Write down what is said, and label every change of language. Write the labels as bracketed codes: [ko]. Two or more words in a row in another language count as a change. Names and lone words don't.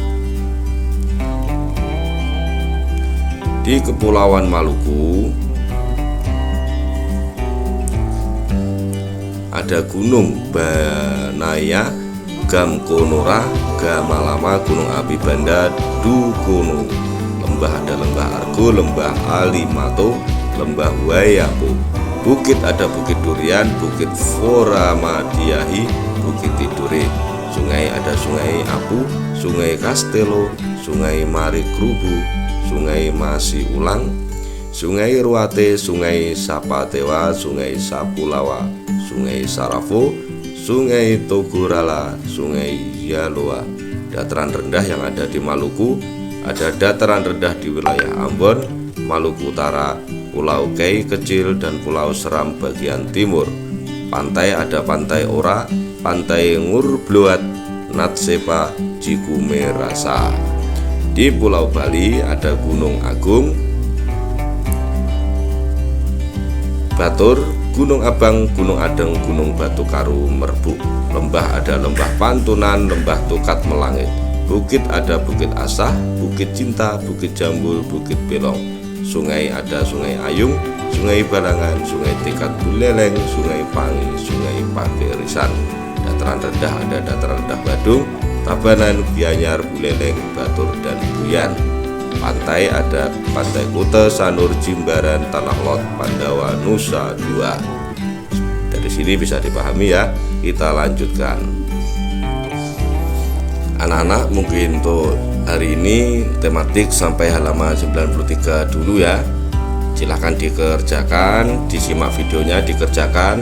[id] Di Kepulauan Maluku ada Gunung Banaya, Gamkonora, Gamalama, Gunung Api Banda, Dukono. Lembah ada Lembah Argo, Lembah Alimato, Lembah Wayapo. Bukit ada Bukit Durian, Bukit Foramadiahi, Bukit Tidore. Sungai ada Sungai Apu, Sungai Kastelo, Sungai Marikrubu, Sungai Masiulang, Sungai Ruate, Sungai Sapatewa, Sungai Sapulawa, Sungai Sarafo, Sungai Togorala, Sungai Yaloa. Dataran rendah yang ada di Maluku ada dataran rendah di wilayah Ambon, Maluku Utara, Pulau Kei Kecil, dan Pulau Seram bagian timur. Pantai ada Pantai Ora, Pantai Ngurbloat, Natsepa, Jikume Rasa. Di Pulau Bali ada Gunung Agung, Batur, Gunung Abang, Gunung Adeng, Gunung Batu Karu, Merbuk. Lembah ada Lembah Pantunan, Lembah Tukat Melangit. Bukit ada Bukit Asah, Bukit Cinta, Bukit Jambul, Bukit Belong. Sungai ada Sungai Ayung, Sungai Balangan, Sungai Tikat Buleleng, Sungai Pangi, Sungai Pakirisan. Dataran rendah ada dataran rendah Badung, Tabanan, Gianyar, Buleleng, Batur, dan Buyan. Pantai ada Pantai Kuta, Sanur, Jimbaran, Tanah Lot, Pandawa, Nusa Dua. Dari sini bisa dipahami ya. Kita lanjutkan. Anak-anak, mungkin untuk hari ini tematik sampai halaman 93 dulu ya. Silahkan dikerjakan, disimak videonya, dikerjakan.